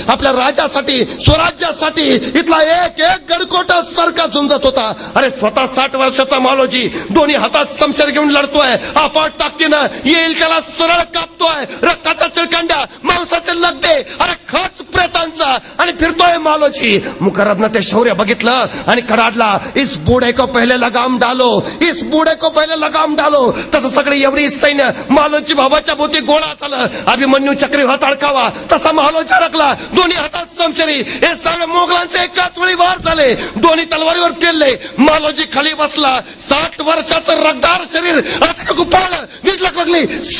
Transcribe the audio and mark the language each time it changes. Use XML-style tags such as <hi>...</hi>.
<mr>आपल्या राजासाठी, स्वराज्यासाठी इथला एक एक गडकोट सारखा झुंजत होता. अरे स्वतः 60 वर्षाचा मालोजी दोन्ही हातात समशेर घेऊन लढतोय. अफाट ताकदीनं येईल त्याला सरळ कापतोय. रक्ताचा चिळकांड्या, मांसाचे लगदे, अरे खच प्रेतांचा आणि फिरतोय मालोजी. मुकर्रबनं ते शौर्य बघितलं आणि कडाडला.</mr> <hi>इस बूढ़े को पहले लगाम डालो, इस बूढ़े को पहले लगाम डालो.</hi> <mr>तसं सगळी एवढी सैन्य मालोजी बाबाच्या भोवती गोळा झालं. अभिमन्यू चक्रीव्यूहात अडकावा तसा मालोजी अडकला. दोन्ही हातात समशेरी. हे सगळे मोगलांचे एकाच वेळी वार झाले. दोन्ही तलवारीवर पेलले. मालोजी खाली बसला. 60 वर्षाचं रगदार शरीर अचानक उपाळलं. वीज लागली.</mr>